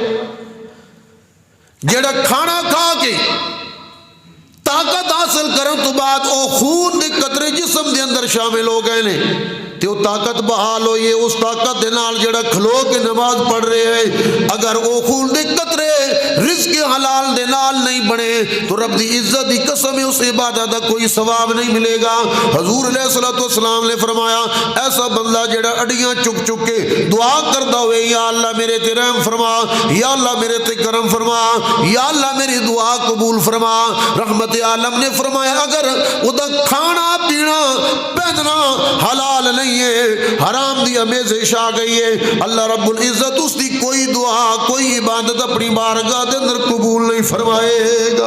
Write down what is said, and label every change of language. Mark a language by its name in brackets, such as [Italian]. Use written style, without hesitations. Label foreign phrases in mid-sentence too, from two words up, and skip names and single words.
[Punjabi] جڑا کھانا کھا کے طاقت حاصل کرن تو بعد او خون دے قطرے جسم دے اندر شامل ہو گئے نے تے وہ طاقت بحال ہوئی ہے، اس طاقت دے نال جڑا کھلو کے نماز پڑھ رہے ہیں، اگر او خون دے قطرے رزق حلال دے نال نہیں بنے تو رب دی عزت دی قسم ہے اس عبادت دا کوئی ثواب نہیں ملے گا۔ حضور [Arabic] علیہ الصلوۃ والسلام [Punjabi] نے فرمایا ایسا بندہ جڑا اڈیاں چک چک کے دعا کردا ہوئے یا اللہ میرے تے رحم فرما، یا اللہ میرے تے کرم فرما، یا اللہ میری دعا قبول فرما، رحمت عالم نے فرمایا اگر او دا کھانا پینا پہننا حلال نہیں ہے، حرام دی آمیزش آ گئی ہے، اللہ رب العزت اس دی کوئی دعا کوئی عبادت اپنی بارگاہ دے اندر قبول نہیں فرمائے گا۔